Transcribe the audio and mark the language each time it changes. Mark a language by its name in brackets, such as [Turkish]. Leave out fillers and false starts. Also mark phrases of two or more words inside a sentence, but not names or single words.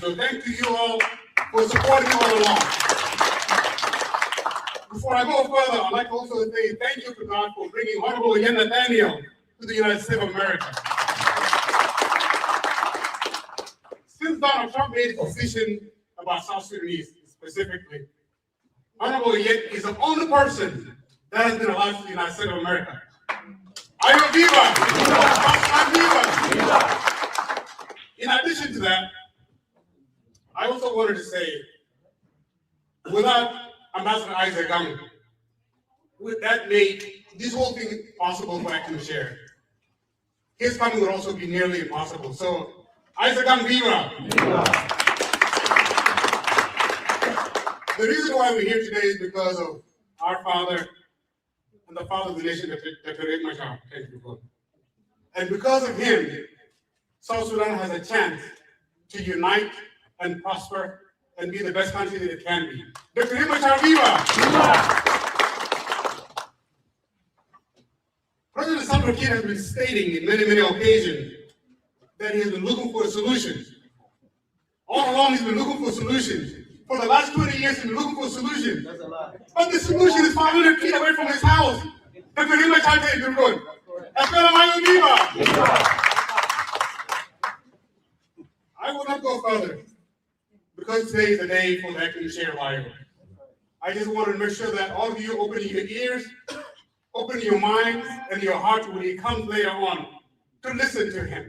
[English] So thank you all for supporting me all along. Before I go further, I'd like to also say thank you to God for bringing Honorable Nathaniel to the United States of America. Since Donald Trump made his decision about South Sudanese specifically. Honorable Oyet is the only person that has been allowed to the United States of America. Ayo Viva! Viva! In addition to that, I also wanted to say, without Ambassador Isaac Gang, that made this whole thing possible for Acting Chair. His coming would also be nearly impossible. So, Isaac Gang Viva! The reason why we're here today is because of our father and the father of the nation, Dr. Oyet Machar. Thank you. And because of him, South Sudan has a chance to unite and prosper and be the best country that it can be. Dr. Oyet Machar, viva! President Salva Kiir has been stating in many, many occasions that he has been looking for solutions. All along, he's been looking for solutions. For the last 20 years, he's been looking for solutions. But the solution is 500 feet away from his house. Dr. Oyet Machar is good. SPLM-IO, viva! I will not go further because today is the day for the Acting Chair of IO. I just wanted to make sure that all of you open your ears, open your minds and your heart when he comes later on to listen to him.